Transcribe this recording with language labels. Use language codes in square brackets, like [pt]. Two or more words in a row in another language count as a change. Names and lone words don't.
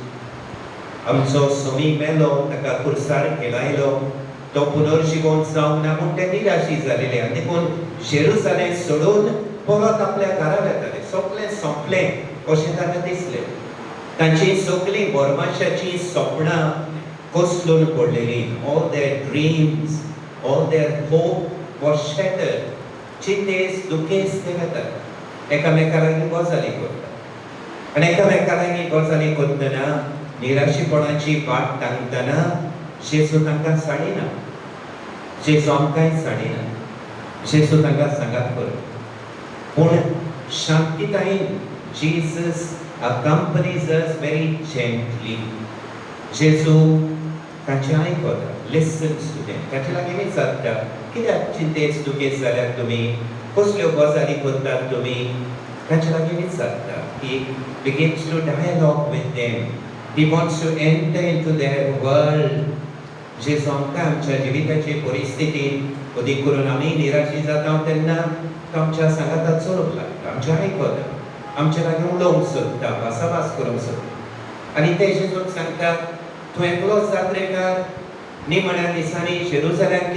[kok] आमचो समी मेलो, ताका खुर्सार खेळायलो, तो पुनर्जीवन जावंक ना म्हूण ते निराशी जालेले. आनी देखून जेरुसलेम सोडून परत आपल्या घरा येताले. सगळें सोंपलें अशें तांकां दिसलें. तांची सगळीं बोरमाशाची सपनां कोसलून पडलेलीं. [en] All their dreams, all their hope wo shatter [kok] चिंतेस दुखेस ते वेतात एकामेका लागीं गजाली करतात आनी एकामेका लागीं गजाली करतना निराशीपणाची वाट तांकतना जेजू तांकां साडिना जेजू आमकांय साडिना जेजू तांकां सांगात कर पूण शांतीतायेन [en] Jesus accompanies us very gently. [kok] जेजू तांचे आयकता, [en] listens to them. [kok] ताचे लागीं विचारता, कित्याक चिंतेस दुखेस जाल्यार तुमी, कसल्यो गजाली करतात तुमी? ताचे लागीं विचारता. [en] He begins to dialogue with them. He wants to enter into their world. [kok] जेजू आमकां आमच्या जिविताचे परिस्थितीन अदीक करून आमी निराशी जाता तेन्ना तो आमच्या सांगाताक चलूंक लागता, आमचें आयकता. आमच्या लागीं उलोवंक सोदता, भासाभास करूंक सोदता आनी ते जेजूक सांगता तूं एकलोच जात्रेकार निमण्या दिसांनी जेरुसलेम